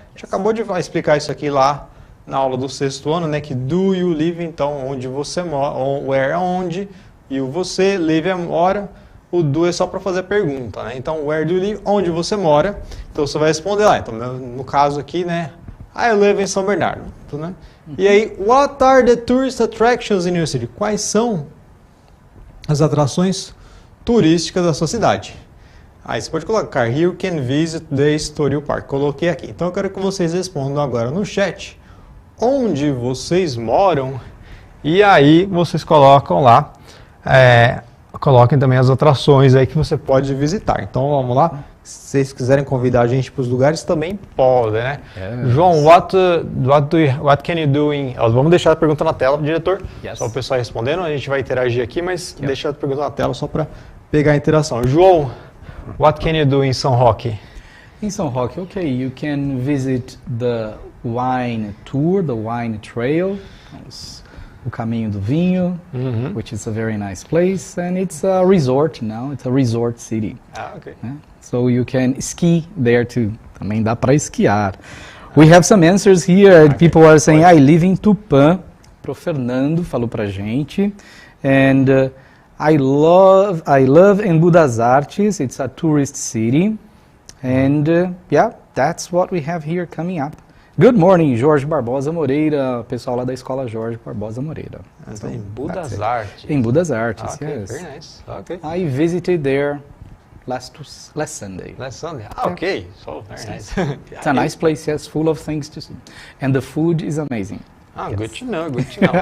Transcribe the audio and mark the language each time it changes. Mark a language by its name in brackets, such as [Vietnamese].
[Portuguese] A gente acabou de explicar isso aqui lá na aula do sexto ano, né? Que [English] do you live, [Portuguese] então, onde você mora. Where é onde, e o você, live é mora. O do é só para fazer a pergunta, né? Então, [English] where do you live? [Portuguese] Onde você mora. Então, você vai responder lá. Então, no caso aqui, né? [English] I live [Portuguese] em São Bernardo, né? [English] E aí, what are the tourist attractions in your city? [Portuguese] Quais são as atrações turísticas da sua cidade? Aí você pode colocar, [English] here you can visit the Estoril Park. [Portuguese] Coloquei aqui. Então eu quero que vocês respondam agora no chat onde vocês moram. E aí vocês colocam lá, coloquem também as atrações aí que você pode visitar. Então vamos lá. Se vocês quiserem convidar a gente para os lugares, também podem, né? João, [English] what can you do in... [Portuguese] Vamos deixar a pergunta na tela, diretor. Yes. Só o pessoal respondendo, a gente vai interagir aqui, mas deixa a pergunta na tela só para pegar a interação. [English] João, what can you do in São Roque? In São Roque, okay, you can visit the wine tour, the wine trail, [Portuguese] o caminho do vinho, [English] which is a very nice place, and it's a resort now, it's a resort city. Okay. So you can ski there too. [Portuguese] Também dá para esquiar. [English] We have some answers here. People are saying, I live in Tupã. [Portuguese] Pro Fernando falou pra gente. [English] And I love Embu das Artes. It's a tourist city. And yeah, that's what we have here coming up. Good morning, Jorge Barbosa Moreira. [Portuguese] Pessoal lá da escola Jorge Barbosa Moreira. [English] So, Embu das Artes. Embu das Artes, okay, yes. Very nice. Okay. I visited there last Sunday. Last Sunday. Okay. So very nice. It's a nice place, yes, full of things to see. And the food is amazing. Ah, yes. Good to know, good to know.